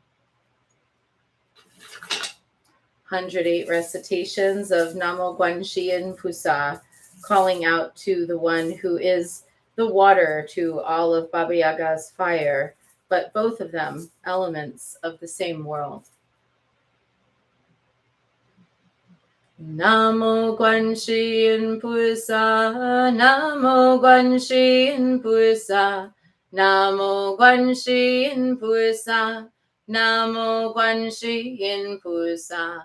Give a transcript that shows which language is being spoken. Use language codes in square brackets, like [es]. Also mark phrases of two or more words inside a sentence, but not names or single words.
[en] 108 recitations of [zh] 南无观世音菩萨, [en] calling out to the one who is the water to all of Baba Yaga's fire, but both of them elements of the same world. [zh] 南无观世音菩萨，南无观世音菩萨，南无观世音菩萨，南无观世音菩萨.